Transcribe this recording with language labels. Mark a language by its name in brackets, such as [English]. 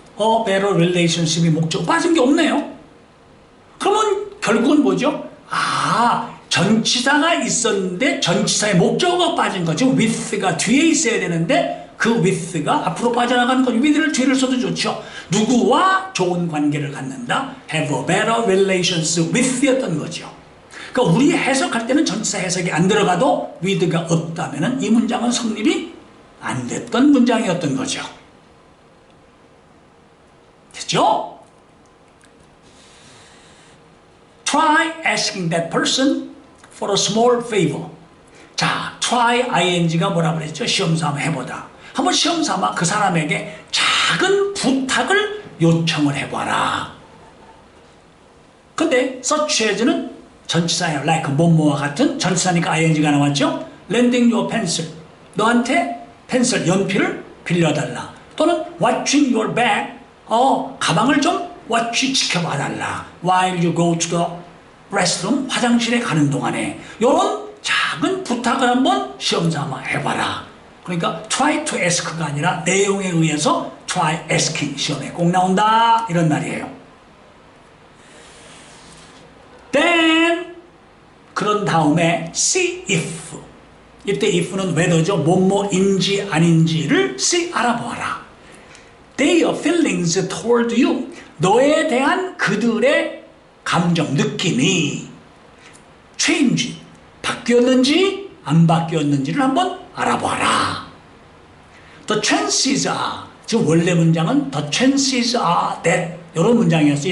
[English] a better relationship [Korean] 이 목적 빠진 게 없네요. 그러면 결국은 뭐죠? 전치사가 있었는데 전치사의 목적어가 빠진 거죠. with가 뒤에 있어야 되는데 그 with가 앞으로 빠져나가는 거죠. with를 뒤를 써도 좋죠. 누구와 좋은 관계를 갖는다. [English] have a better relations with였던 [Korean] 거죠. 그러니까 우리 해석할 때는 전치사 해석이 안 들어가도 with가 없다면 이 문장은 성립이 안 됐던 문장이었던 거죠. 됐죠? [English] Try asking that person for a small favor. [Korean] 자, try ing가 뭐라 그랬죠? 시험삼아 해보다. 한번 시험삼아 그 사람에게 작은 부탁을 요청을 해봐라. 근데 such as는 전치사예요. like 뭐뭐와 같은 전치사니까 ing가 나왔죠? [English] lending your pencil. [Korean] 너한테 펜슬, 연필을 빌려달라. 또는 [English] watching your bag. [Korean] 가방을 좀 watch 지켜봐달라. [English] while you go to the restroom. [Korean] 화장실에 가는 동안에. 요런 작은 부탁을 한번 시험삼아 해봐라. 그러니까 [English] try to ask가 아니라 [Korean] 내용에 의해서 [English] try asking. [Korean] 시험에 꼭 나온다. 이런 말이에요. [English] then [Korean] 그런 다음에 [English] see if. [Korean] 이때 if는 whether죠. 뭐뭐인지 아닌지를 see 알아보아라. [English] Their feelings toward you. [Korean] 너에 대한 그들의 감정, 느낌이 change, 바뀌었는지 안 바뀌었는지를 한번 알아보아라. [English] The chances are. [Korean] 지금 원래 문장은 [English] the chances are that [Korean] 이런 문장이었어요.